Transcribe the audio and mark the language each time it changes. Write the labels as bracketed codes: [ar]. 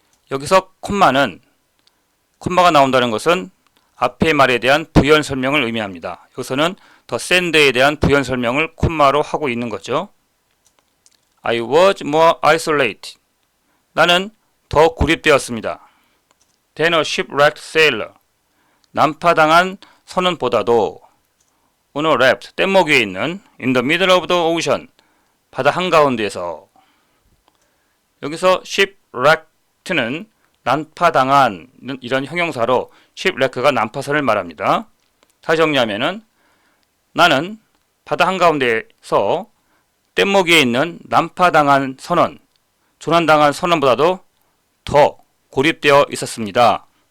[ko] 여기서 콤마가 나온다는 것은 앞의 말에 대한 부연 설명을 의미합니다. 여기서는 더 샌드에 대한 부연 설명을 콤마로 하고 있는 거죠. [en] I was more isolated. [ko] 나는 더 고립되었습니다. [en] Than a shipwrecked sailor. [ko] 난파당한 선원보다도 [en] on a raft, [ko] 뗏목 위에 있는 [en] in the middle of the ocean, [ko] 바다 한가운데에서. 여기서 shipwrecked는 난파당한 이런 형용사로 shipwreck가 난파선을 말합니다. 다시 정리하면은 나는 바다 한가운데에서 뗏목 위에 있는 난파당한 선원, 조난당한 선원보다도 더 고립되어 있었습니다.